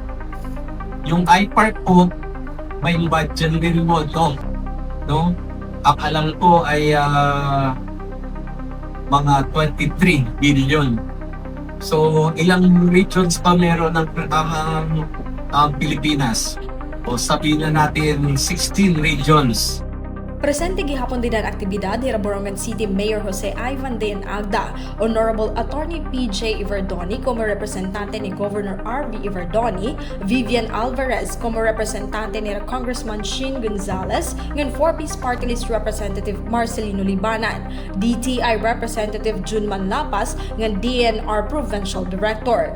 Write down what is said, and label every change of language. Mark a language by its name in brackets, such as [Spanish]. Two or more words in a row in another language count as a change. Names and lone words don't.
[Filipino] Yung I-Park po, may budget din mo ito, no? Ang alam ko ay mga 23 billion. So, ilang regions pa meron ng Pilipinas? O sabihin na natin 16 regions. [Waray] Presente gihapon din ang aktibidad ni Borongan City Mayor Jose Ivan de Agda, Honorable Attorney PJ Iverdoni [Spanish] como representante [Waray] ni Governor RB Iverdoni, Vivian Alvarez [Spanish] como representante [Waray] ni Congressman Shin Gonzales, ngan 4-piece [English] party list representative [Waray] Marcelino Libanan, DTI Representative Junman Lapas, ngan DNR Provincial Director.